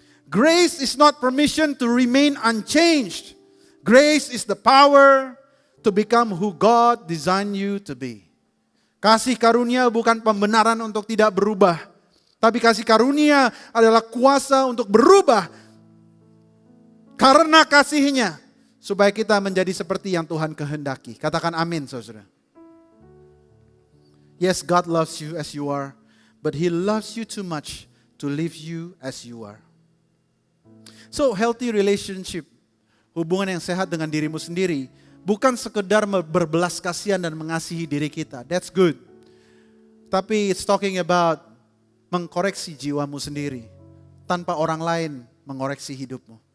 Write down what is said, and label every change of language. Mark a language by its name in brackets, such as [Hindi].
[English] Grace is not permission to remain unchanged. Grace is the power to become who God designed you to be. [Indonesian] Kasih karunia bukan pembenaran untuk tidak berubah, tapi kasih karunia adalah kuasa untuk berubah karena kasihnya. Supaya kita menjadi seperti yang Tuhan kehendaki. Katakan amin saudara. [English] Yes, God loves you as you are. but He loves you too much to leave you as you are. So healthy relationship, [Indonesian] hubungan yang sehat dengan dirimu sendiri, bukan sekedar berbelas kasihan dan mengasihi diri kita. [English] That's good. [Indonesian] Tapi [English] it's talking about [Indonesian] mengkoreksi jiwamu sendiri tanpa orang lain mengoreksi hidupmu.